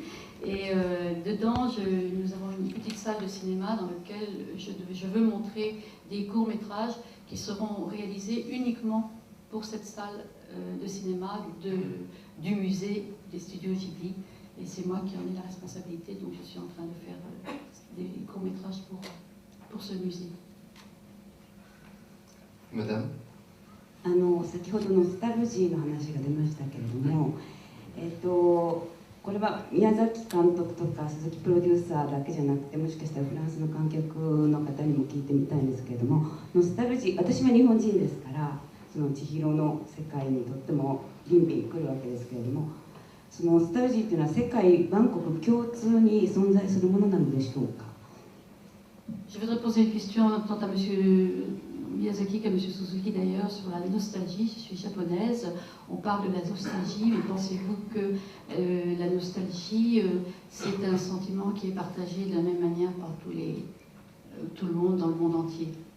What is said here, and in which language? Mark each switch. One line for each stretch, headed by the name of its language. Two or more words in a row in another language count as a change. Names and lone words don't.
French: Et dedans, nous avons une petite salle de cinéma dans laquelle je veux montrer des courts-métrages qui seront réalisés uniquement pour cette salle de cinéma du musée des studios Ghibli. Et c'est moi qui en ai la responsabilité, donc je suis en train de faire des courts-métrages pour ce musée. Madame?
Japanese: 先ほどノスタルジーの話が出ましたけれども、これは宮崎監督とか鈴木プロデューサーだけじゃなくて、もしかしたらフランスの観客の方にも聞いてみたいんですけれども、ノスタルジー、私は日本人ですから、その千尋の世界にとってもビンビン来るわけですけれども、そのノスタルジーというのは世界万国共通に存在するものなのでしょうか。
French: Je voudrais poser une question tant à monsieur Miyazaki qu'à monsieur Suzuki d'ailleurs sur la nostalgie. Je suis japonaise, on parle de la nostalgie, mais pensez-vous que la nostalgie, c'est un sentiment qui est partagé de la même manière par tout le monde dans le monde entier?